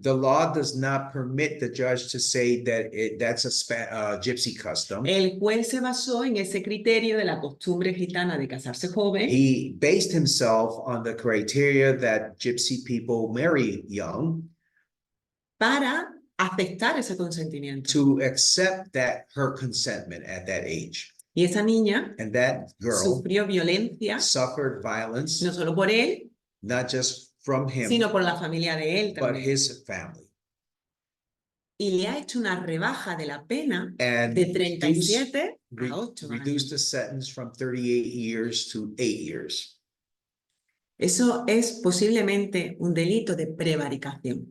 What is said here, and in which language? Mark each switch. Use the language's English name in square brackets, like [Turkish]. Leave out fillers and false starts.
[English] The law does not permit the judge to say that that's a gypsy custom. [Spanish] El juez se basó en ese criterio de la costumbre gitana de casarse joven [English] He based himself on the criteria that gypsy people marry young [Spanish] para aceptar ese consentimiento. [English] to accept her consentment at that age. [Spanish] Y esa niña [English] And that girl [Spanish] sufrió violencia, [English] suffered violence, [Spanish] no solo por él, [English] not just from him, [Spanish] sino por la familia de él [English] but [Spanish] también. [English] his family. [Spanish] Y le ha hecho una rebaja de la pena [English] And [Spanish] de 37 [English] re- [Spanish] a 8 [English] reduced [Spanish] años. [English] the sentence from 38 years to 8 years. [Spanish] Eso es posiblemente un delito de prevaricación.